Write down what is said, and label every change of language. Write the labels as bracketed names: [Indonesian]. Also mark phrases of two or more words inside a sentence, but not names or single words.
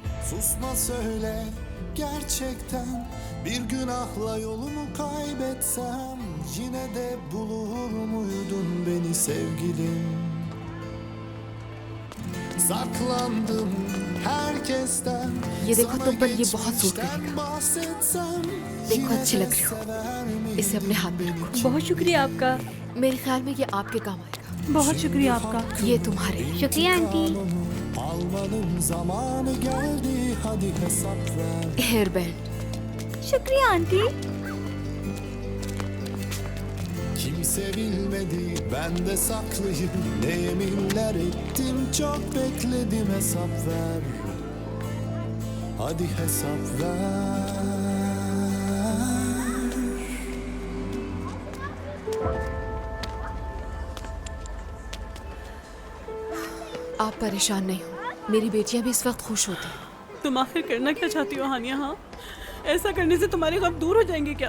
[Turkish] Susma söyle gerçekten bir günahla yolumu kaybetsem yine de bulur muydun beni sevgilim? Saklandım herkesten. [Hindi] ये देखो तुम पर ये बहुत सूट करेगा। देखो अच्छी लग रही हो, इसे अपने हाथ में रखो। बहुत शुक्रिया आपका। मेरे ख्याल में ये आपके काम आएगा। बहुत शुक्रिया आपका। ये तुम्हारे। शुक्रिया आंटी। [English] hair band. [Hindi] शुक्रिया आंटी। [Turkish] Kimse bilmedi ben de saklıyım. Ne yeminler ettim çok bekledim, hesap ver. Hadi hesap ver. [Hindi] आप परेशान नहीं हो, मेरी बेटियां भी इस वक्त खुश होती हैं। तुम आखिर करना क्या चाहती हो हानिया? हाँ, ऐसा करने से तुम्हारे गम दूर हो जाएंगे क्या?